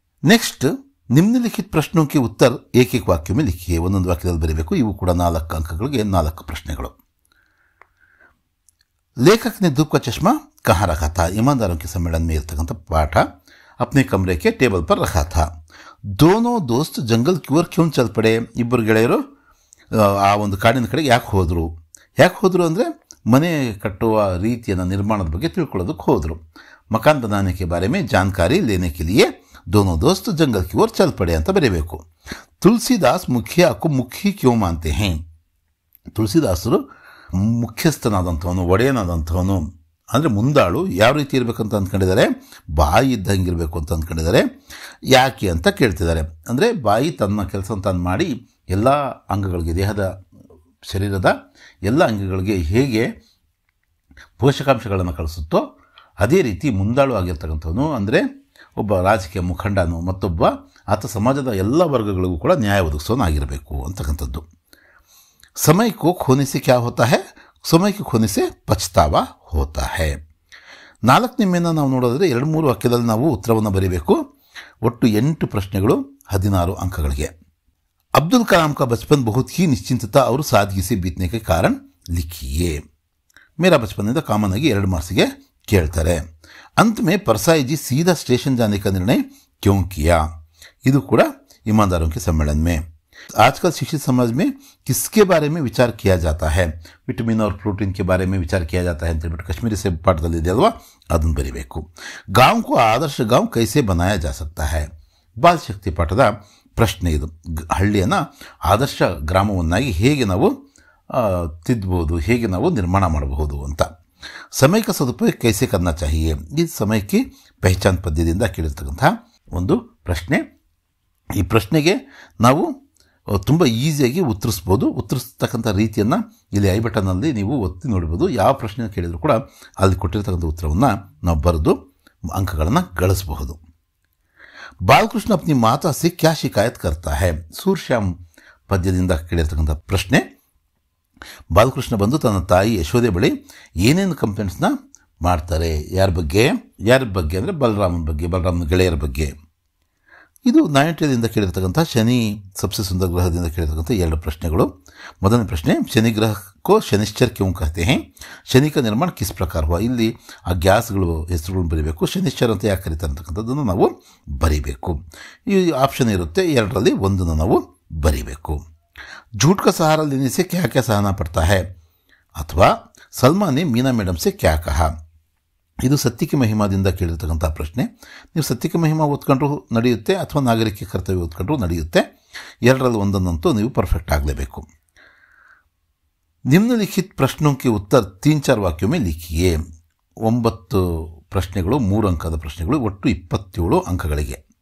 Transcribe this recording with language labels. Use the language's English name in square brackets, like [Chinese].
[Hindi] Next, निम्नलिखित प्रश्नों के उत्तर एक एक वाक्य में लिखिए. [Kannada] ಒಂದೊಂದು ವಾಕ್ಯದಲ್ಲಿ ಬರೀಬೇಕು. ಇವು ಕೂಡ 4 ಅಂಕಗಳಿಗೆ 4 ಪ್ರಶ್ನೆಗಳು. [Hindi] लेखक ने धूप का चश्मा कहाँ रखा था? ईमानदारों के सम्मेलन में इरतकंत पाठ. अपने कमरे के टेबल पर रखा था. दोनों दोस्त जंगल की ओर क्यों चल पड़े? [Kannada] ಇಬ್ಬರು ಗೆಳೆಯರು ಆ ಒಂದು ಕಾಡಿನ ಕಡೆಗೆ ಯಾಕೆ ಹೋದ್ರು ಅಂದರೆ ಮನೆ ಕಟ್ಟುವ ರೀತಿಯನ್ನು ನಿರ್ಮಾಣದ ಬಗ್ಗೆ ತಿಳ್ಕೊಳ್ಳೋದಕ್ಕೆ ಹೋದರು. [Hindi] मकान बनाने के बारे में जानकारी लेने के लिए दोनों दोस्त जंगल की ओर चल पड़े [Kannada] ಅಂತ ಬರೀಬೇಕು. [Hindi] ತುಳಸಿದಾಸ್ ಮುಖ್ಯ को मुखी क्यों मानते हैं? [Kannada] ತುಳಸಿದಾಸರು ಮುಖ್ಯಸ್ಥನಾದಂಥವನು, ಒಡೆಯನಾದಂಥವನು ಅಂದರೆ ಮುಂದಾಳು ಯಾವ ರೀತಿ ಇರಬೇಕಂತ ಅಂದ್ಕೊಂಡಿದ್ದಾರೆ? ಬಾಯಿ ಇದ್ದಂಗಿರಬೇಕು ಅಂತ ಅಂದ್ಕೊಂಡಿದ್ದಾರೆ. ಯಾಕೆ ಅಂತ ಕೇಳ್ತಿದ್ದಾರೆ. ಅಂದರೆ ಬಾಯಿ ತನ್ನ ಕೆಲಸ ತಾನು ಮಾಡಿ ಎಲ್ಲ ಅಂಗಗಳಿಗೆ, ದೇಹದ ಶರೀರದ ಎಲ್ಲ ಅಂಗಗಳಿಗೆ ಹೇಗೆ ಪೋಷಕಾಂಶಗಳನ್ನು ಕಳಿಸುತ್ತೋ ಅದೇ ರೀತಿ ಮುಂದಾಳು ಆಗಿರ್ತಕ್ಕಂಥವನು ಅಂದರೆ ಒಬ್ಬ ರಾಜಕೀಯ ಮುಖಂಡನು, ಮತ್ತೊಬ್ಬ ಆತ ಸಮಾಜದ ಎಲ್ಲ ವರ್ಗಗಳಿಗೂ ಕೂಡ ನ್ಯಾಯ ಒದಗಿಸೋನಾಗಿರಬೇಕು ಅಂತಕ್ಕಂಥದ್ದು. [Hindi] ಸಮಯ ಕೋ ಖೋನೆ ಸೆ ಕ್ಯಾ ಹೋತಾ ಹೈ? ಸಮಯ ಕೋ ಖೋನೆ ಸೆ ಪಚ್ತಾವಾ ಹೋತಾ ಹೈ. [Kannada] 4ನೇ ಮೇನ ನಾವು ನೋಡೋದ್ರೆ 2-3 ವಾಕ್ಯದಲ್ಲಿ ನಾವು ಉತ್ತರವನ್ನು ಬರೀಬೇಕು. ಒಟ್ಟು 8 ಪ್ರಶ್ನೆಗಳು 16 ಅಂಕಗಳಿಗೆ. [Hindi] अब्दुल कलाम का बचपन बहुत ही निश्चिंतता और सादगी से बीतने के कारण लिखिए. मेरा बचपन [Kannada] ಕಾಮನ್ ಆಗಿ 2 ಮಾರ್ಕ್ಸ್ಗೆ ಕೇಳ್ತಾರೆ. [Hindi] अंत में परसाई जी सीधा स्टेशन जाने का निर्णय क्यों किया? [Kannada] ಇದು ಕೂಡ [Hindi] ईमानदारों के सम्मेलन में. आजकल शिक्षित समाज में किसके बारे में विचार किया जाता है? विटामिन और प्रोटीन के बारे में विचार किया जाता है [Kannada] ಅಂತ ಹೇಳ್ಬಿಟ್ಟು ಕಾಶ್ಮೀರಿ ಸೇಬ್ ಪಾಠದಲ್ಲಿ ಇದೆ ಅಲ್ವಾ, ಅದನ್ನು ಬರೀಬೇಕು. [Hindi] गांव को आदर्श गांव कैसे बनाया जा सकता है? [Kannada] ಬಾಲ ಶಕ್ತಿ ಪಾಠದ ಪ್ರಶ್ನೆ ಇದು. ಹಳ್ಳಿಯನ್ನು ಆದರ್ಶ ಗ್ರಾಮವನ್ನಾಗಿ ಹೇಗೆ ನಾವು ತಿದ್ದಬಹುದು, ಹೇಗೆ ನಾವು ನಿರ್ಮಾಣ ಮಾಡಬಹುದು ಅಂತ. ಸಮಯ [Hindi] का सदुपयोग कैसे करना चाहिए [Kannada] ಈ ಸಮಯಕ್ಕೆ ಪಹಚಾನ್ ಪದ್ಯದಿಂದ ಕೇಳಿರ್ತಕ್ಕಂತಹ ಒಂದು ಪ್ರಶ್ನೆ. ಈ ಪ್ರಶ್ನೆಗೆ ನಾವು ತುಂಬ ಈಸಿಯಾಗಿ ಉತ್ತರಿಸ್ಬೋದು. ಉತ್ತರಿಸ್ತಕ್ಕಂಥ ರೀತಿಯನ್ನು ಇಲ್ಲಿ ಐ ಬಟನ್ನಲ್ಲಿ ನೀವು ಒತ್ತಿ ನೋಡ್ಬೋದು. ಯಾವ ಪ್ರಶ್ನೆ ಕೇಳಿದರೂ ಕೂಡ ಅಲ್ಲಿ ಕೊಟ್ಟಿರ್ತಕ್ಕಂಥ ಉತ್ತರವನ್ನು ನಾವು ಬರೆದು ಅಂಕಗಳನ್ನು ಗಳಿಸಬಹುದು. [Hindi] ಬಾಲಕೃಷ್ಣ अपनी माता से क्या शिकायत करता है [Kannada] ಸೂರ್ಶ್ಯಾಮ್ ಪದ್ಯದಿಂದ ಕೇಳಿರ್ತಕ್ಕಂಥ ಪ್ರಶ್ನೆ. ಬಾಲಕೃಷ್ಣ ಬಂದು ತನ್ನ ತಾಯಿ ಯಶೋದೆ ಬಳಿ ಏನೇನು ಕಂಪ್ಲೇಂಟ್ಸ್ನ ಮಾಡ್ತಾರೆ, ಯಾರ ಬಗ್ಗೆ ಅಂದರೆ ಬಲರಾಮನ ಬಗ್ಗೆ, ಬಲರಾಮನ ಗೆಳೆಯರ ಬಗ್ಗೆ. ಇದು ನಾಟ್ಯದಿಂದ ಕೇಳಿರ್ತಕ್ಕಂಥ [Hindi] ಶನಿ ಸಬ್ಸೆ ಸುಂದರ [Kannada] ಗ್ರಹದಿಂದ ಕೇಳಿರ್ತಕ್ಕಂಥ 2 ಪ್ರಶ್ನೆಗಳು. ಮೊದಲನೇ ಪ್ರಶ್ನೆ, ಶನಿ ಗ್ರಹಕ್ಕೋ [Hindi] ಶನಿಶ್ಚರ್ ಕ್ಯೋं कहते हैं, ಶನಿ का ನಿರ್ಮಾಣ ಕಿಸ್ ಪ್ರಕಾರ ಹುआ. [Kannada] ಇಲ್ಲಿ ಆ ಗ್ಯಾಸ್ಗಳು ಹೆಸರುಗಳನ್ನು ಬರೀಬೇಕು. ಶನಿಶ್ಚರ್ ಅಂತ ಯಾಕೆ ಕರೀತಾರೆ ಅಂತಕ್ಕಂಥದ್ದನ್ನು ನಾವು ಬರೀಬೇಕು. ಈ ಆಪ್ಷನ್ ಇರುತ್ತೆ, 2ರಲ್ಲಿ ಒಂದನ್ನು ನಾವು ಬರೀಬೇಕು. [Hindi] झूठ का सहारा लेने से क्या क्या सहना पड़ता है ಅಥವಾ ಸಲ್ಮಾ ने मीना मैडम से क्या कहा. [Kannada] ಇದು ಸತ್ಯಕ್ಕೆ ಮಹಿಮಾದಿಂದ ಕೇಳಿರ್ತಕ್ಕಂಥ ಪ್ರಶ್ನೆ. ನೀವು ಸತ್ಯಕ್ಕೆ ಮಹಿಮಾ ಓದ್ಕೊಂಡ್ರು ನಡೆಯುತ್ತೆ ಅಥವಾ ನಾಗರಿಕ ಕರ್ತವ್ಯ ಓದ್ಕೊಂಡ್ರು ನಡೆಯುತ್ತೆ. 2ರಲ್ಲಿ ಒಂದನ್ನಂತೂ ನೀವು ಪರ್ಫೆಕ್ಟ್ ಆಗಲೇಬೇಕು. [Hindi] ನಿಮ್ನಲಿಖಿತ ಪ್ರಶ್ನೋಕ್ಕೆ ಉತ್ತರ 3-4 ವಾಕ್ಯ में लिखिए. [Kannada] 9 ಪ್ರಶ್ನೆಗಳು, 3 ಅಂಕದ ಪ್ರಶ್ನೆಗಳು, ಒಟ್ಟು 27 ಅಂಕಗಳಿಗೆ.